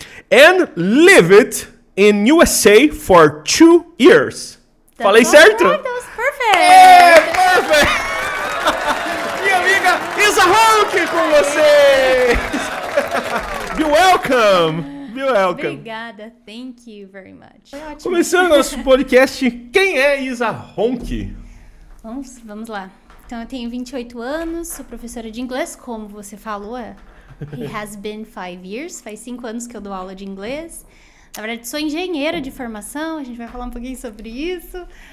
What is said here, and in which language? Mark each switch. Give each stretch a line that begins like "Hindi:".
English: And lived in USA for 2 years.
Portuguese: Falei certo?
English: That was perfect. Perfect.
Portuguese: Minha amiga Isa Honk com vocês!
English: Be welcome! Be welcome!
Portuguese: Obrigada,
English: thank you very much.
Portuguese: Foi ótimo. Começando nosso podcast, quem é Isa Honk? Vamos lá. Então, eu tenho 28 anos, sou professora de inglês, como você falou.
English: It has been 5 years,
Portuguese: faz 5 anos que eu dou aula de inglês. Na verdade, sou engenheira de formação, a gente vai falar um pouquinho sobre isso.